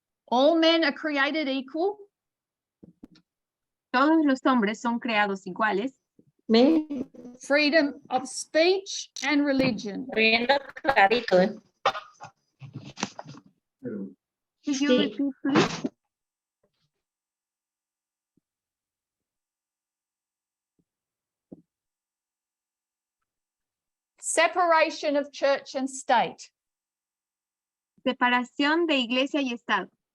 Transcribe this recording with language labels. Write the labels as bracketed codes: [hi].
[en] All men are created equal. [es] Todos los hombres son creados iguales. [en] Freedom of speech and religion. Could you repeat, please? Separation of church and state. [es] Separación de iglesia y Estado.